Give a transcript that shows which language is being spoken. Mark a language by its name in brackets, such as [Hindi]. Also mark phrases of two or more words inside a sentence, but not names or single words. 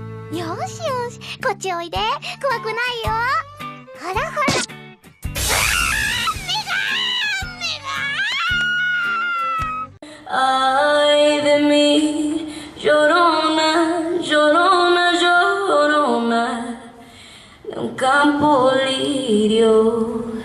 [Japanese] よしよし、こっちおいで。怖くないよ。ほらほら。 [Spanish] Ay de mí, llorona, llorona, llorona, de un campo lirio.